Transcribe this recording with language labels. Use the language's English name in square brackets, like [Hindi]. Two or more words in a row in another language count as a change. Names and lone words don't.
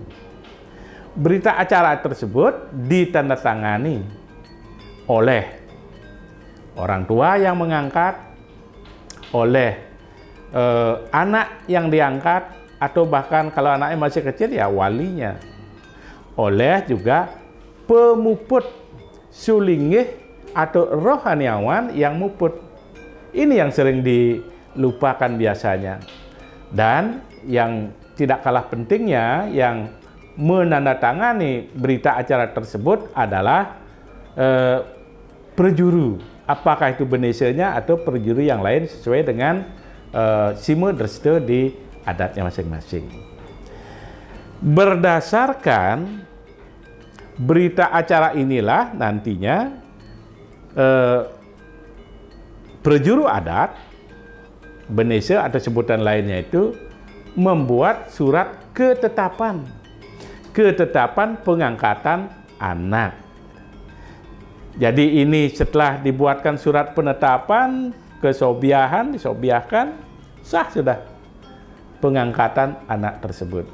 [Indonesian] Berita acara tersebut ditandatangani oleh orang tua yang mengangkat, oleh anak yang diangkat, atau bahkan kalau anaknya masih kecil ya walinya, oleh juga pemuput sulinggih atau rohaniawan yang muput. Ini yang sering dilupakan biasanya. Dan yang tidak kalah pentingnya, yang menandatangani berita acara tersebut adalah perjuru, apakah itu benesanya atau perjuru yang lain sesuai dengan [Balinese] sime dreste [Indonesian] di adatnya masing-masing. Berdasarkan berita acara inilah nantinya perjuru adat, benese atau sebutan lainnya itu membuat surat ketetapan pengangkatan anak. Jadi ini setelah dibuatkan surat penetapan, disobiahkan, sah sudah pengangkatan anak tersebut.